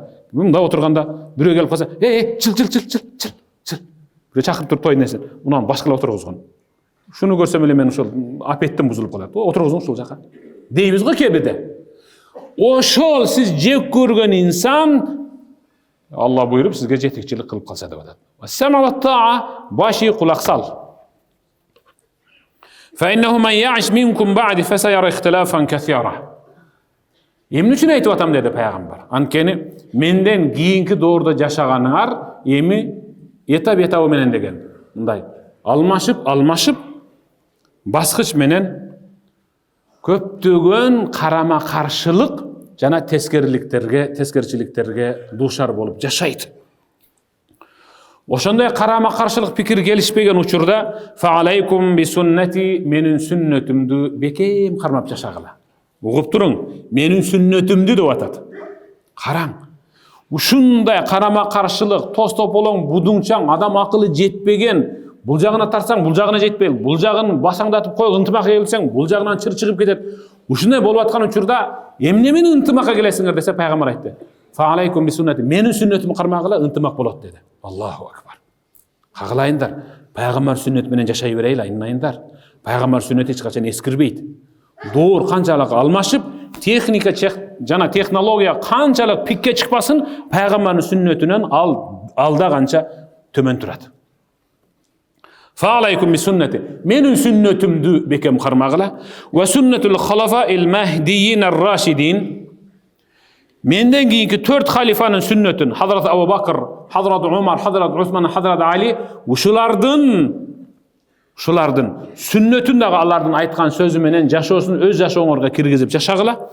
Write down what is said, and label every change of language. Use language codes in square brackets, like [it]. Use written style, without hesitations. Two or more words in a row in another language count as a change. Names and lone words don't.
[ky] Мында отурганда бирөө келип калса, чыл. Бирөө чакырып туруп той нерсе, унан башкалар отургузгон. Шуну көрсөм эле мен ушул апеттим бузулуп калат. Отургузуң ушул жака. Дейбиз го кебеде. Ошол сиз жек көргөн инсан Алла буйруп сизге жетекчилик кылып калса деп атат. [ar] والسمع والطاعة, [ky] баш ий, кулак сал. [ar] فإنه من يعش منكم بعدي فسيرى اختلافا كثيرا. [ky] Эмне үчүн айтып атам деди пайгамбар. Анткени менден кийинки доордо жашаганыңар эми этап менен деген. Мындай алмашып баскыч менен көптөгөн карама каршылык жана тескерчиликтерге дуушар болуп жашайт. Ошондой карама каршылык пикир келишпеген учурда [ar] فعليكم بسنتي, [ky] менин сүннөтүмдү бекем кармап жашагыла. Угуп туруң, менин сүннөтүмдү деп атат. Караң. Ушундай карама каршылык, тос тополоң, будуңчаң, адам акылы жетпеген, бул жагына тартсаң, бул жагына жетпей, бул жагын басаңдатып коюп ынтымакка келсең, бул жагынан чыгып кетет. Ушундай болуп аткан учурда эмне менен ынтымакка келесиңер десе пайгамбар айтты. [ar] فعليكم بسنتي, [ky] менин сүннөтүмдү кармагыла, ынтымак болот деди. [ar] الله أكبر. [ky] Кагылайындар, пайгамбар сүннөтү менен жашай берейли, айнайындар. Пайгамбар сүннөтү эч качан эскирбейт. Доор канчалык алмашып, техника жана технология канчалык пикке чыкпасын, пайгамбардын сүннөтүнөн алда канча төмөн турат. [ar] فعليكم بسنتي, [ky] менин сүннөтүмдү бекем кармагыла. [ar] وسنة الخلفاء المهديين الراشدين, [ky] менден кийинки 4 халифанын сүннөтүн, Хазрат Абу Бакр, Хазрат Умар, Хазрат Усман, Хазрат Али, ушулардын сүннөтүн дагы алардын айткан сөзү менен жашоосун өз жашооңорго киргизип жашагыла.